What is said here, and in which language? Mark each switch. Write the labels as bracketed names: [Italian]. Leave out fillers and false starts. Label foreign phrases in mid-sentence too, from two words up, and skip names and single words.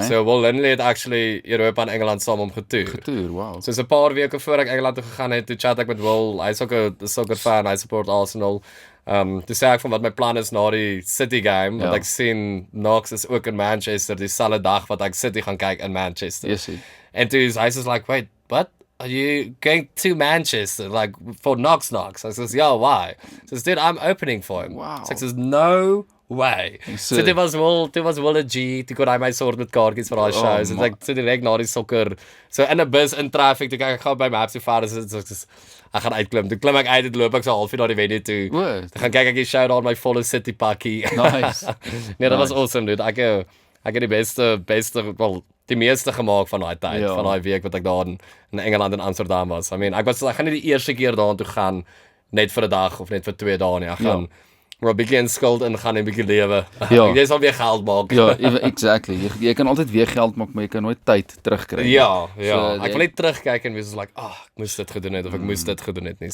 [Afrikaans] So Will Lindley het actually Europa en Engeland saam om getoer. Wow. So 'n paar weke voor ek Engeland toe gegaan het, toe chat ek met Will. Hy's ook 'n [English] soccer fan, [Afrikaans] hy support Arsenal. Toe sê ek van wat my plan is na die City game, want ek sien Knox is ook in Manchester dieselfde dag wat ek City gaan kyk in Manchester. Yes. [English] And [Afrikaans] to hy's [English] just like, wait, what? Are you going to Manchester, like, for Knox? I says, yeah, why? He says, dude, I'm opening for him. Wow. So I says, no way. [Afrikaans] So dit was wel 'n G, toe kon hy my soort met kaartjies vir daai shows. Dit ek direk na die sokker. So in 'n bus in traffic, toe ek gaan by Maps so ver, so ek gaan uitklim. Toe klim ek uit, dit loop ek so halfuur na die venue toe. Toe gaan kyk ek die show daar met my volle City pakkie. Nice. Nee, dat was [English] awesome, dude. [Afrikaans] Ek het die beste, wel, die meeste gemaak van daai tyd, van daai week wat ek daar in Engeland en Amsterdam was. [English] I mean, [Afrikaans] ek gaan nie die eerste keer daartoe gaan net vir 'n dag of net vir 2 dae nie. Ek gaan maar 'n bietjie in skuld ingaan en 'n bietjie lewe. Jy sal weer geld maak. Ja, exactly. Jy kan altyd weer geld maak, maar jy kan nooit tyd terugkry. Ja. So, ek wil net terugkyk en wees like, ek moes dit gedoen het of ek moes dit gedoen het nie.